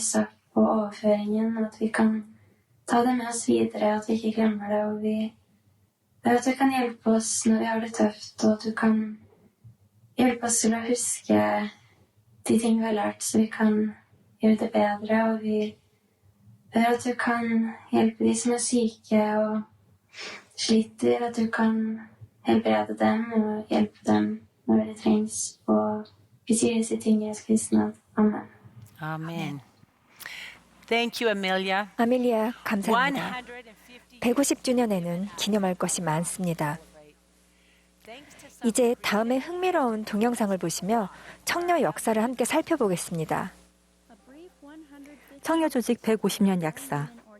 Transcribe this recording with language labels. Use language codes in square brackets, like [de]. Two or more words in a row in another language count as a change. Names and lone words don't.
[no] sagt på overføringen, og at vi kan ta det med oss videre, at vi ikke glemmer det, og vi ber at du kan hjelpe oss når vi har det tøft, og at du kan hjelpe oss til å huske de ting vi har lært, så vi kan gjøre det bedre, og vi ber at du kan hjelpe de som er syke og sliter, at du kan helbrede dem og hjelpe dem når det trengs. Og vi sier disse tingene i Jesu Kristi navn. Amen. [en] Amen. Thank you, Amelia. [ko] 아밀리아 감사합니다. 150주년에는 기념할 것이 많습니다. 이제 다음에 흥미로운 동영상을 보시며 청녀 역사를 함께 살펴보겠습니다. 청녀 조직 150년 약사.